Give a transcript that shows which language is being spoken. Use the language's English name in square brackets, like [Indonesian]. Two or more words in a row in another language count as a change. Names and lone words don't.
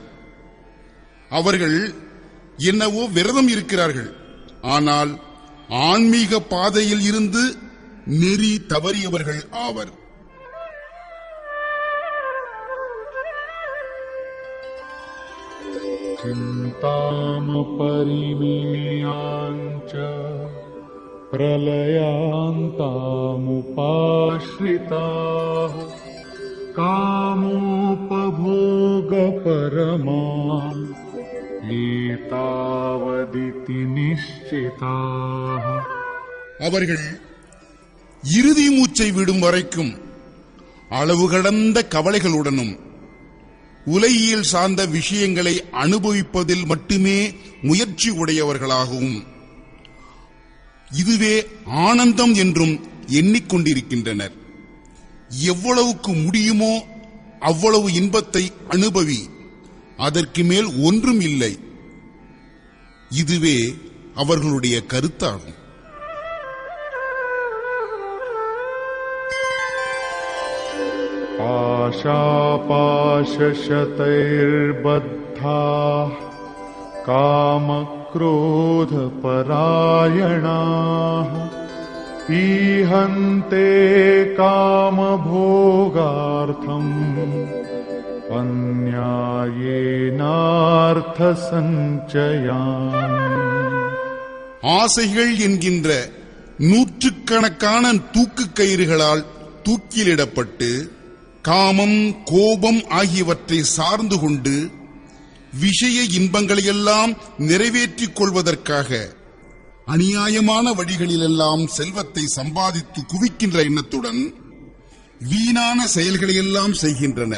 [Tamil] அவர்கள் என்னவோ விரதம் இருக்கிறார்கள், ஆனால் ஆன்மீக பாதையில் இருந்து நெறி தவறியவர்கள் ஆவர். [Sanskrit] चिन्तामपरिमेयाञ्च प्रलयान्तामुपाश्रिताः कामोपभोगपरमाम् एतावदिति निश्चिताः. [Tamil] அவர்கள் இறுதி மூச்சை விடும் வரைக்கும் அளவு கடந்த கவலைகளுடனும் உலகியல் சார்ந்த விஷயங்களை அனுபவிப்பதில் மட்டுமே முயற்சி உடையவர்களாகவும் இதுவே ஆனந்தம் என்றும் எண்ணிக்கொண்டிருக்கின்றனர். எவ்வளவுக்கு முடியுமோ அவ்வளவு இன்பத்தை அனுபவி, அதற்கு மேல் ஒன்றும் இல்லை. இதுவே அவர்களுடைய கருத்தாகும். [Sanskrit] आशापाशशतैर्बद्धाः कामक्रोधपरायणाः ईहन्ते कामभोगार्थम् अन्यायेनार्थसञ्चयान्. [Tamil] ஆசைகள் என்கின்ற நூற்றுக்கணக்கான தூக்கு கயிறுகளால் தூக்கிலிடப்பட்டு காமம், கோபம் ஆகியவற்றை சார்ந்து கொண்டு விஷய இன்பங்களையெல்லாம் நிறைவேற்றிக் கொள்வதற்காக அநியாயமான வழிகளிலெல்லாம் செல்வத்தை சம்பாதித்து குவிக்கின்ற எண்ணத்துடன் வீணான செயல்களையெல்லாம் செய்கின்றனர்.